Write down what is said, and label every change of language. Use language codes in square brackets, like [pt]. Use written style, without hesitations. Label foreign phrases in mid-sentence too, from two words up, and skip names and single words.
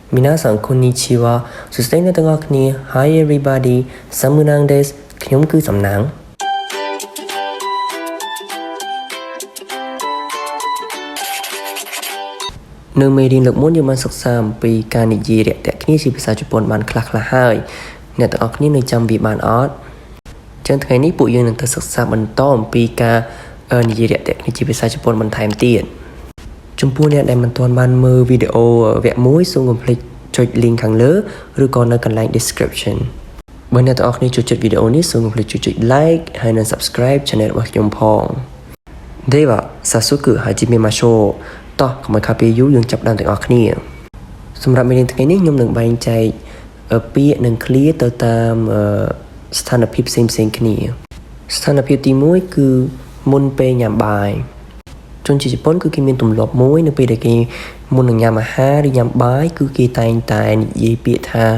[ja] 皆さんこんにちはそして [km] អ្នកទាំងអស់គ្នា [en] Hi everybody [km] សាមឺណាងですខ្ញុំគឺសំណាងនៅមេរៀនលើកមុនយើងបានសិក្សាអំពីការនិយាយរាក់ទាក់គ្នាជាភាសាជប៉ុនបានខ្លះៗហើយអ្នកទាំងអ ស់គ្នានៅចាំវាបានអត់ចឹងថ្ងៃនេះពួកយើងនឹងទៅសិក្សាបន្តអំពីការនិយាយរាក់ទាក់គ្នាជាភាសាជប៉ុនបន្ថែមទៀតចំពោះអ្នកដែលមិនទាន់បាន មើលវីដេអូវគ្គ1សូមកុំភ្លេចចុច link ខាងលើឬក៏នៅកន្លែង description បើអ្នកទាំងអស់គ្នាចូលចិត្តវីដេអូនេះសូ មកុំភ្លេចចុច like ហើយនិង [en] subscribe channel [km] របស់ខ្ញុំផង [ja] では早速始めましょう [km] តោះកុំឲ្យខាតពេលយូរយើងចាប់ផ្ដើមទាំងអស់គ្នាសម្រាប់មេរៀនថ្ងៃនេះខ្ញុំនឹងបែងចែកពាក្យនិងឃ្លាទៅតាមស្ថានភាពផ្សេងៗគ្នាស្ថានភាពទី1គឺមុនពេលញ៉ាំបាយជនជាតិជប៉ុនគឺគេមានទម្លាប់មួយនៅពេលដែលគេមុននឹងញ៉ាំអាហារឬញ៉ាំបាយគឺគេតែងតែនិយាយពាក្យថា